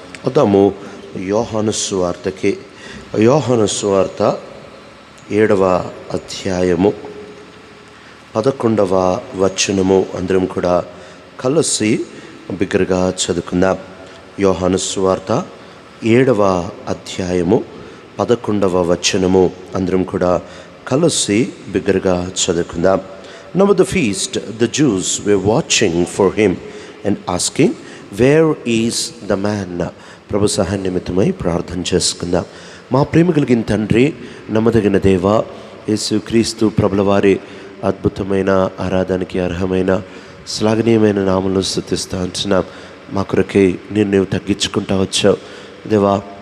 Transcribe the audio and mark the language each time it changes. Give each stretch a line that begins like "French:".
Telugu: వద్దాము యోహాను సువార్తకి. యోహాను సువార్త 7వ అధ్యాయము 11వ వచనము అందరం కూడా కలిసి బిగ్గరగా చదువుకుందాం. యోహాను సువార్త 7వ అధ్యాయము 11వ వచనము అందరం కూడా కలిసి బిగ్గరగా చదువుకుందాం.
English: Now at the feast, the Jews were watching for him and asking, "Where is the man?"
Telugu: ప్రభు సహాయ నిమిత్తమై ప్రార్థన చేసుకుందాం. మా ప్రేమ కలిగిన తండ్రి, నమ్మదగిన దేవ, యేసు క్రీస్తు ప్రభుల వారి అద్భుతమైన ఆరాధనకి అర్హమైన శ్లాఘనీయమైన నామంలో స్తుతిస్తూ ఉంటున్నాం. మా కొరకై నీవు తగ్గించుకుంటా వచ్చావు దేవా.